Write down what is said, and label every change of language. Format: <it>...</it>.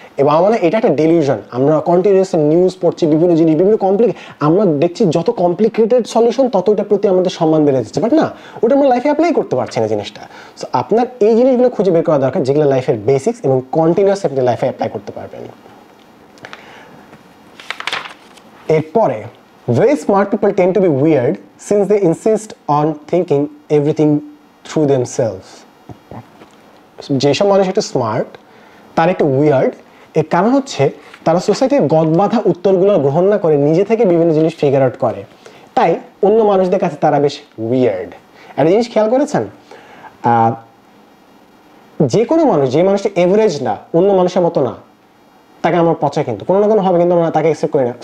<bn>এবং আমার এটা একটা ডেলিউশন, আমরা কন্টিনিউয়াস নিউজ পড়ছি, বিভিন্ন জিনিস, বিভিন্ন আমরা দেখছি যত কমপ্লিকেটেড সলিউশন তত ওটার প্রতি আমাদের সম্মান বেড়ে যাচ্ছে, বাট না, ওটা আমরা লাইফে অ্যাপ্লাই করতে পারছি না জিনিসটা। সো আপনার এই জিনিসগুলো খুঁজে বের করা দরকার, যেগুলো লাইফের বেসিক্স এবং কন্টিনিউয়াস আপনি লাইফে অ্যাপ্লাই করতে পারবেন। এরপরে,</bn> <en>very smart people tend to be weird since they insist on thinking everything through themselves.</en> <bn>যেসব মানুষ একটু স্মার্ট তারা একটু উইয়ার্ড, এর কারণ হচ্ছে তারা সোসাইটির গদবাঁধা উত্তরগুলো গ্রহণ না করে নিজে থেকে বিভিন্ন জিনিস ফিগার আউট করে, তাই অন্য মানুষদের কাছে তারা বেশ উইয়ার্ড। একটা জিনিস খেয়াল করেছেন, যে কোনো মানুষ, যে মানুষটা এভারেজ না, অন্য মানুষের মতো না, তাকে আমার পচা কিন্তু কোনো না কোনো হবে, কিন্তু আমরা তাকে অ্যাকসেপ্ট করি না।</bn>